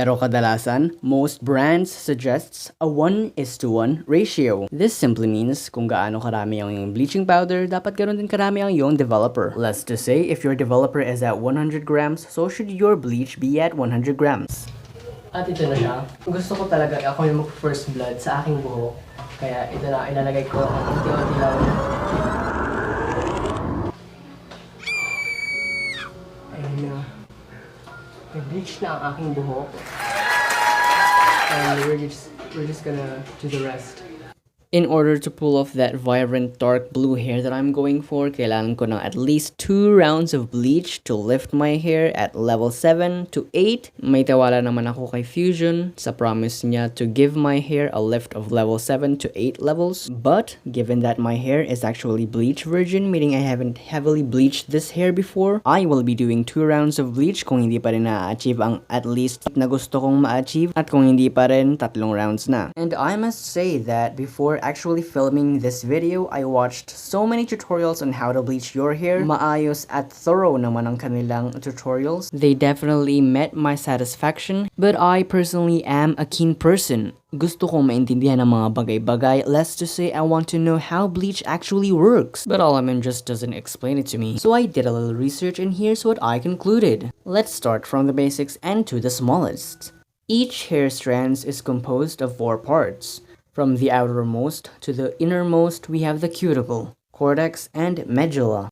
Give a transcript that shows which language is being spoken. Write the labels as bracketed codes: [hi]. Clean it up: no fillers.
[tl] Pero kadalasan, [en] most brands suggests a 1:1 ratio. This simply means [tl] kung gaano karami ang iyong bleaching powder, dapat ganoon din karami ang iyong developer. [en] Let's just say, if your developer is at 100 grams, so should your bleach be at 100 grams. [tl] At ito na siya. Gusto ko talaga ako yung mag-first blood sa aking buhok. Kaya ito na, ilalagay ko ang unti-unti lang. Ayun na. Nag-bleach na ang aking buhok. [en] And we're just gonna do the rest. In order to pull off that vibrant dark blue hair that I'm going for, [tl] kailangan ko ng [en] at least 2 rounds of bleach to lift my hair at level 7 to 8. [tl] May tawala naman ako kay Fusion sa promise niya [en] to give my hair a lift of level 7 to 8 levels. But, given that my hair is actually bleach virgin, meaning I haven't heavily bleached this hair before, I will be doing 2 rounds of bleach [tl] kung hindi pa rin na-achieve ang at least na gusto kong ma-achieve, at kung hindi pa rin, 3 rounds na. [en] And I must say that before actually filming this video, I watched so many tutorials on how to bleach your hair. [tl] Maayos at thorough naman ang kanilang tutorials. [en] They definitely met my satisfaction, but I personally am a keen person. [tl] Gusto kong maintindihan ang mga bagay-bagay. [en] Let's just say I want to know how bleach actually works. But Alamin just doesn't explain it to me. So I did a little research and here's what I concluded. Let's start from the basics and to the smallest. Each hair strand is composed of 4 parts. From the outermost to the innermost, we have the cuticle, cortex, and medulla.